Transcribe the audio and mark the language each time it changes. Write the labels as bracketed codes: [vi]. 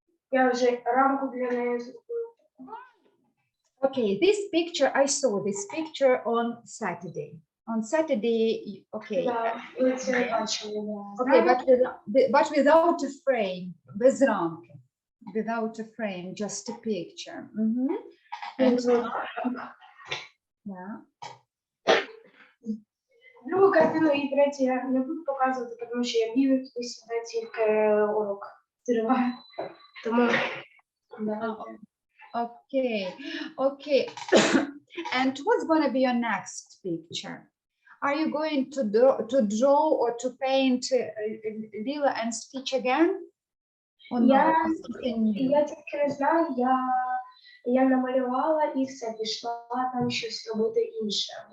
[uk] Я вже рамку для неї зробила. [en] Okay, this picture, I saw this picture on Saturday. On Saturday, okay. [uk] Да, ви це бачили. [en] Okay, but without a frame, [uk] без рамки. [en] Without a frame, just a picture. And, yeah. [uk] Другу картину і третю я не буду показувати, тому що я бігаю туди сюди, тільки урок триває. Тому давайте. [en] Okay, okay. And what's going to be your next picture? Are you going to draw or to paint Lila and Stitch again? Or [uk] Я [en] no? [uk] тільки не знаю, я намалювала і все, пішла там щось робити інше.